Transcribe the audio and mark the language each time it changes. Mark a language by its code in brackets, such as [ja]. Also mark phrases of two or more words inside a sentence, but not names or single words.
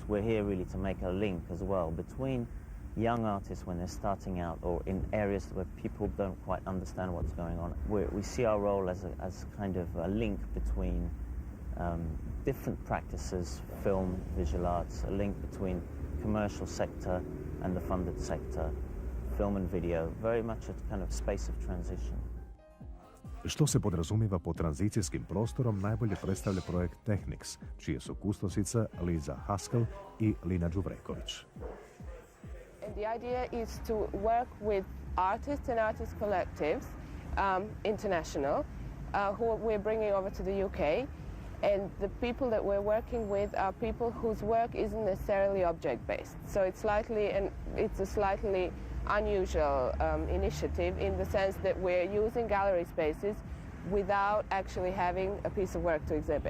[en] We're here really to make a link as well between young artists when they're starting out, or in areas where people don't quite understand what's going on. We see our role as kind of a link between different practices, film, visual arts, a link between commercial sector and the funded sector, film and video, very much a kind of space of transition. [hr] Što se podrazumijeva pod tranzicijskim prostorom najbolje predstavlja projekt Technics, čije su kustosica Liza Haskell i Lina Đuvreković. [en] And the idea is to work with artists and artist collectives, international, who we're bringing over to the UK. And the people that we're working with are people whose work isn't necessarily object-based. So it's a slightly unusual initiative in the sense that we're using gallery spaces without actually having a piece of work to exhibit.